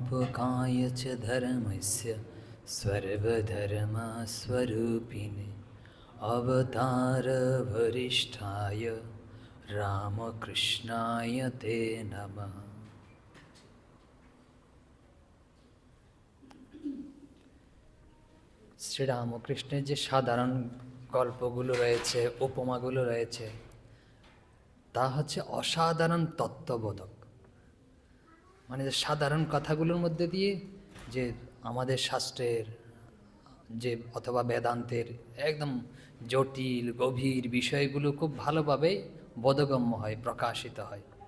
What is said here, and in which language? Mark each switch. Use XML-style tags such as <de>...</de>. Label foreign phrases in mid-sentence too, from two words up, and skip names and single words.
<sa>स्थापकाय च धर्मस्य सर्वधर्मस्वरूपिणे अवतारवरिष्ठाय रामकृष्णाय ते नमः।</sa> <bn>শ্রীরামকৃষ্ণের যে সাধারণ গল্পগুলো রয়েছে, উপমাগুলো রয়েছে, তা হচ্ছে অসাধারণ তত্ত্ববোধক। মানে যে সাধারণ কথাগুলোর মধ্যে দিয়ে যে আমাদের শাস্ত্রের যে অথবা বেদান্তের একদম জটিল গভীর বিষয়গুলো খুব ভালোভাবে বোধগম্য হয়, প্রকাশিত হয়।</bn>